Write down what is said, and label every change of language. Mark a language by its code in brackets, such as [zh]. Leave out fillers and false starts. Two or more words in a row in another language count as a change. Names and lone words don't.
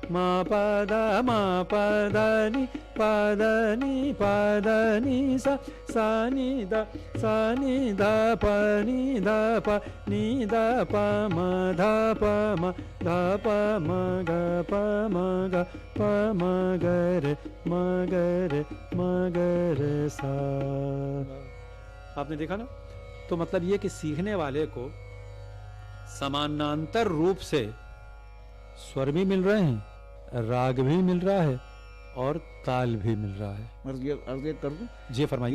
[hi] नि सा नि द प नि द प म ध प म ग रे सा। आपने देखा ना? तो मतलब ये कि सीखने वाले को समानांतर रूप से स्वर भी मिल रहे हैं, राग भी मिल रहा है, और ताल भी मिल रहा है। अर्ज ये कर दूं? जी फरमाइए।